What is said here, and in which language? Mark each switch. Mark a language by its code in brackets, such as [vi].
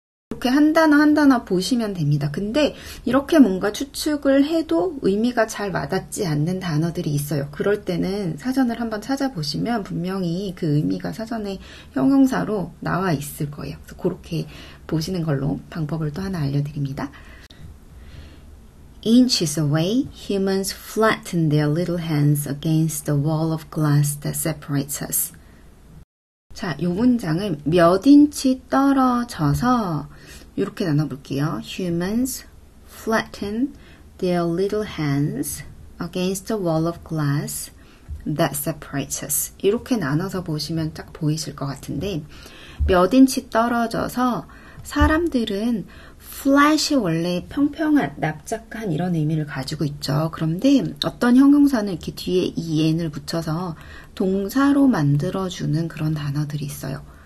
[ko] 이렇게 한 단어 보시면 됩니다. 근데 이렇게 뭔가 추측을 해도 의미가 잘 와닿지 않는 단어들이 있어요. 그럴 때는 사전을 한번 찾아보시면 분명히 그 의미가 사전에 형용사로 나와 있을 거예요. 그래서 그렇게 보시는 걸로 방법을 또 하나 알려드립니다. [en] Inches away, humans flatten their little hands against the wall of glass that separates us. [ko] 자, 이 문장을 몇 인치 떨어져서 이렇게 나눠볼게요. [en] Humans flatten their little hands against the wall of glass that separates us. [ko] 이렇게 나눠서 보시면 딱 보이실 것 같은데 몇 인치 떨어져서 사람들은 flat이 원래 평평한, 납작한 이런 의미를 가지고 있죠. 그런데 어떤 형용사는 이렇게 뒤에 en을 붙여서 동사로 만들어주는 그런 단어들이 있어요.